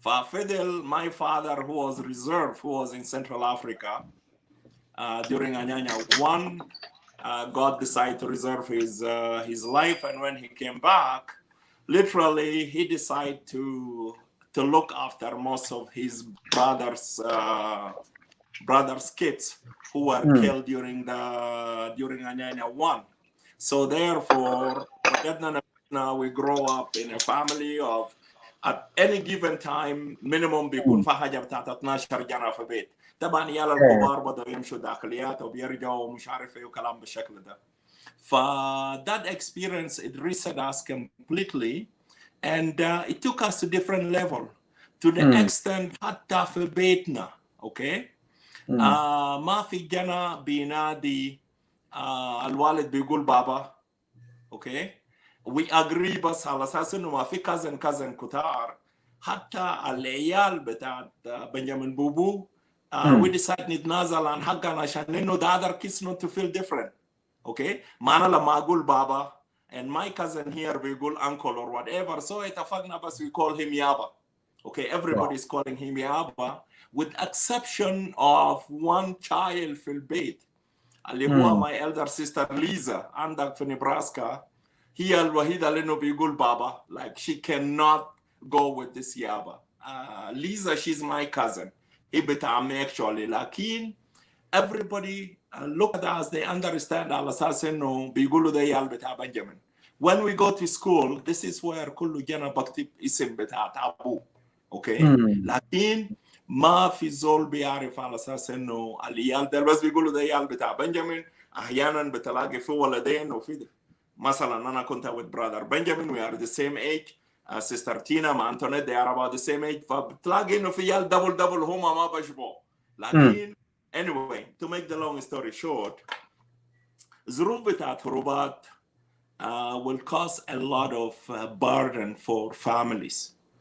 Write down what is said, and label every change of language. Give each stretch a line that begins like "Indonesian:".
English: Fidel, my father, who was reserved, who was in Central Africa during Anyanya 1, God decided to reserve his life, and when he came back, literally he decided to look after most of his brother's kids who were killed during Anyanya 1. So therefore, we grow up in a family of, at any given time minimum
Arabic: بيكون في حاجه بتاعت 12 جنة في بيت. طبعا يالا الكبار بدأوا يمشوا داخليات وبيرجعوا مش عارف ايه وكلام بالشكل ده.
English: that experience, it reset us completely, and it took us to different level, to the extent
Arabic: حتى في بيتنا.
English: Okay.
Arabic: ما في جنة بينادي الوالد بيقول بابا.
English: Okay. We agree
Arabic: بس على اساس انه ما في كازن كتار. حتى العيال بتاعت بنجامين بوبو
English: we decide
Arabic: نتنازل عن حقنا عشان انه
English: the other kids not to feel different. Okay.
Arabic: ما انا لما اقول بابا
English: and my cousin here
Arabic: بيقول
English: uncle or whatever, so
Arabic: اتفقنا بس
English: we call him يابا. Okay. Everybody is calling him يابا with exception of one child في البيت اللي هو my elder sister Lisa
Arabic: عندك في نبراسكا. هي الوحيدة اللي إنه بيقول بابا,
English: like she cannot go with this
Arabic: يابا.
English: Lisa, she's my cousin.
Arabic: هي بتعمي
English: actually.
Arabic: لكن
English: everybody look at us, they understand
Arabic: على أساس إنه بيقولوا ده يال بتاع بنجامين.
English: When we go to school, this is where
Arabic: كل جنا بكتب اسم بتاع أبوه.
English: Okay.
Arabic: لكن ما في زول بيعرف على أساس إنه اليال ده بس بيقولوا ده يال بتاع بنجامين. أحيانا بتلاقي في ولدين وفي ده. مثلا أنا كنت
English: with brother Benjamin, we are the same age. Sister Tina مع Antoinette, they are about the same age.
Arabic: فبتلاقي إنه في يال double هما ما بيشبهوا. لكن
English: anyway, to make the long story short,
Arabic: ظروف بتاعت هروبات
English: will cause a lot of burden for families.